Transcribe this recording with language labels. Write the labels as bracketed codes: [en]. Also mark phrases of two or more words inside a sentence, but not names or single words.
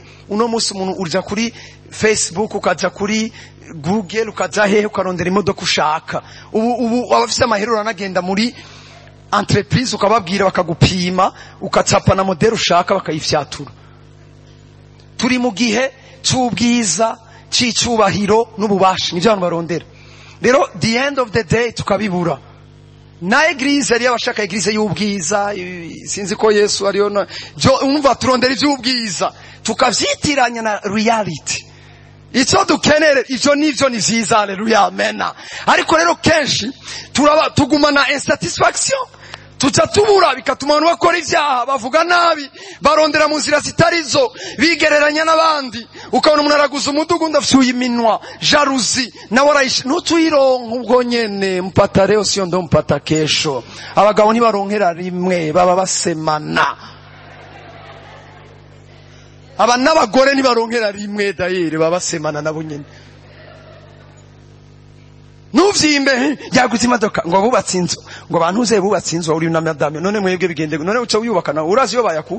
[rn] Uno musi umuntu urja kuri Facebook ukaja kuri Google ukaja hehe ukarondera imodoka ushaka. Ubu abafise amaherero anagenda muri entreprise ukababwira bakagupima ukacapa na model ushaka bakayifyatura. Turi mu gihe cy'ubwiza cy'icubahiro n'ububasha nivyo abantu barondera. Rero [en] the end of the day [rn] tukabibura. Na eglise ari abashaka eglise y'ubwiza, sinzi ko Yesu ariyo umva turondera ivy'ubwiza tukavyitiranya na reality. Icyo dukenere ivyo nivyo ni vyiza, haleluya, amena. Ariko rero kenshi tugumana insatisfaction, tuca tubura, bikatuma abantu bakora ivyaha, bavuga nabi, barondera mu nzira zitarizo, bigereranya n'abandi. Ukabona umuntu araguza umudugu ndafyuye iminwa, jalousie, nawe arayisha ntutuyironka ubwo nyene. [sw] Mpata leo sio ndo mpata kesho. [rn] Abagabo ntibaronkera rimwe, baba basemana. Aba n'abagore ntibaronkera rimwe dayire, baba basemana nabo nyene. Nuvyimbe yaguze imodoka ngo bubatse inzu, ngo abantu uze bubatse inzu uri na madame, none mwebwe bigende, none uca uyubaka na urazi yo bayakuye.